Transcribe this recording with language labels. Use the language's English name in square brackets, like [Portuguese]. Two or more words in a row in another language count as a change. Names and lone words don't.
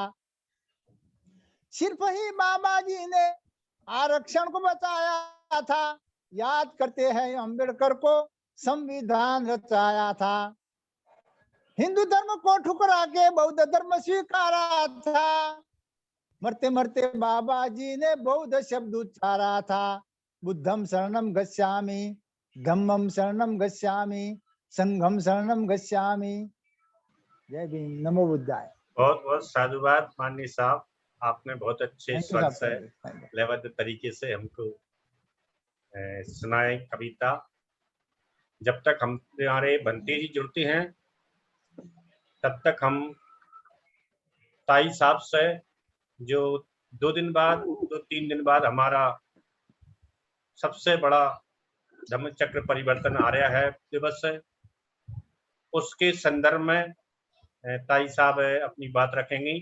[Hindi] सिर्फ ही बाबा जी ने आरक्षण को बचाया था। याद करते हैं अम्बेडकर को संविधान रचाया था। हिंदू धर्म को ठुकरा के बौद्ध धर्म स्वीकारा था। मरते मरते बाबा जी ने बौद्ध शब्द उच्चारा था। [Pali] बुद्धम शरणम गच्छामि, धम्मम शरणम गच्छामि, संघम शरणम गच्छामि। [Hindi] जय भीम। नमो बुद्धाय। बहुत बहुत साधुवाद माननीय साहब, आपने बहुत अच्छे स्वर से लयबद्ध तरीके से हमको सुनाए कविता। जब तक हमारे भंते जी जुड़ते हैं तब तक हम ताई साहब से, जो 2 3 दिन बाद हमारा सबसे बड़ा धम्म चक्र परिवर्तन आर्य है दिवस है, उसके संदर्भ में ताई साहब अपनी बात रखेंगी।